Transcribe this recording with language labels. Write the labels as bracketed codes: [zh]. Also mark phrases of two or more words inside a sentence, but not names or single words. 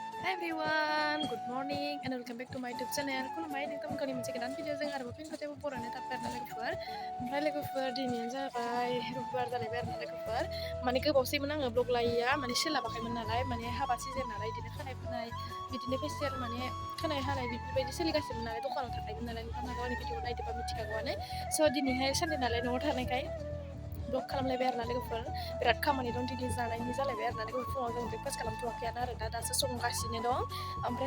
[en] Hi everyone, good morning and welcome back to my YouTube channel. [brx] खुलुमबाय नोंथांमोनखौ मोनसे गोदान भिडिअजों आरोबाव फिन खोथायाव बरायनो थाखाय लोगोफोर ओमफ्राय लोगोफोर दिनैनो जाबाय रबिबार जालायबाय आरोना लोगोफोर माने गोबावसैमोन आङो ब्लग लायैया माने सोलाबाखैमोन नालाय माने हाबा सिजन नालाय बिदिनो खानाय फुनाय बिदिनो फेसियेल माने खानाय हानाय बेफोरबायदि सोलिगासिनो नालाय दखानाव थाखायोमोन नालाय नोंथांमोना आंनि भिडिअ नायदोंबा मिथिखागौआनो स' दिनैहाय सानदे नालाय न'आव थानायखाय ब्लग खालामलायबाय आरोना लोगोफोर बिराद खामानि दं दिनै जानायनि जालायबाय आरोना लोगोफोर फुङाव जों ब्रेकफास्ट खालामथ'वाखैयानो आरो दासो संगासिनो दं ओमफ्राय